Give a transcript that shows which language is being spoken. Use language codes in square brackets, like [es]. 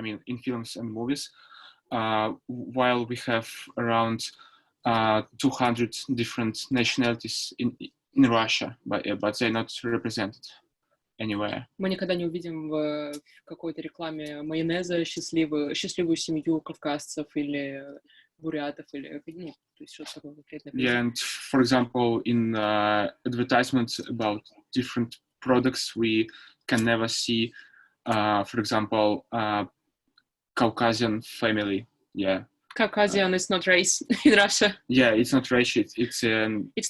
[en] I mean, in films and movies, while we have around 200 different nationalities in Russia, but they're not represented anywhere. [ru] Мы никогда не увидим в какой-то рекламе майонеза счастливую семью кавказцев или бурятов или ну, то есть что-то такое конкретное. [en] Yeah, and for example, in advertisements about different products, we can never see, for example, Caucasian family. Yeah. Caucasian is not race in Russia. Yeah, it's not race. It's